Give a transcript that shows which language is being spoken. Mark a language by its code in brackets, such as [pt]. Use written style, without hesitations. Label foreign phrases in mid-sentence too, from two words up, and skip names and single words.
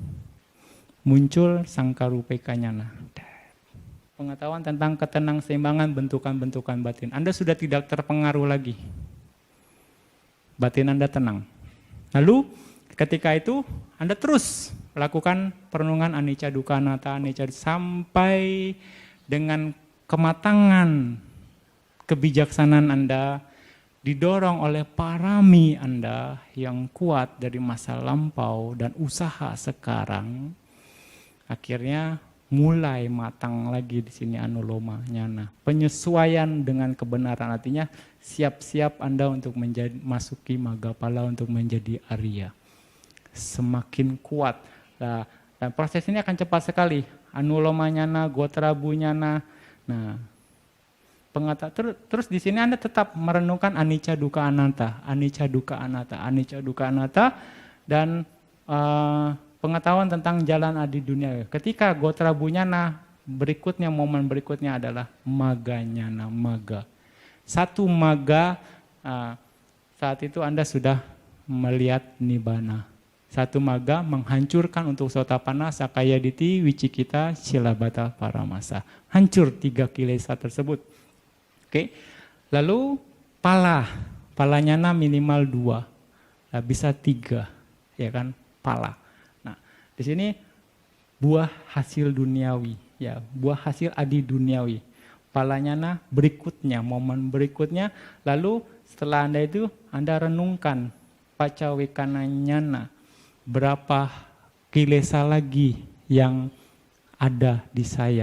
[id] Muncul sangkarupekanyana, pengetahuan tentang ketenang-seimbangan bentukan-bentukan batin. Anda sudah tidak terpengaruh lagi, batin Anda tenang. Lalu ketika itu Anda terus lakukan perenungan [pi] anicca, dukkha, anatta, anicca [id] sampai dengan kematangan kebijaksanaan Anda, didorong oleh parami Anda yang kuat dari masa lampau dan usaha sekarang. Akhirnya mulai matang lagi di sini [pi] anuloma nyana. [id] Penyesuaian dengan kebenaran, artinya siap-siap Anda untuk masuki maggapala, untuk menjadi Arya. Semakin kuat. Nah, dan proses ini akan cepat sekali. [pi] Anuloma nyana, gotrabu nyana. [id] Nah, terus di sini Anda tetap merenungkan [pi] anicca, dukkha, anatta, anicca, dukkha, anatta, anicca, dukkha, anatta, [id] dan pengetahuan tentang jalan adi dunia. Ketika gotrabunyana, momen berikutnya adalah [pi] magganyana, magga. [id] Satu magga, saat itu Anda sudah melihat nibbana. Satu magga menghancurkan untuk sotapanna, [pi] sakayaditi, wicikita, silabata, paramasa. [id] Hancur 3 kilesa tersebut. Oke. Lalu palanyana minimal 2. bisa 3, ya kan, pala. Nah, di sini buah hasil duniawi, ya, buah hasil adi duniawi. Palanya berikutnya, momen berikutnya, lalu setelah Anda itu, Anda renungkan, pacawikananyana, berapa kilesa lagi yang ada di saya.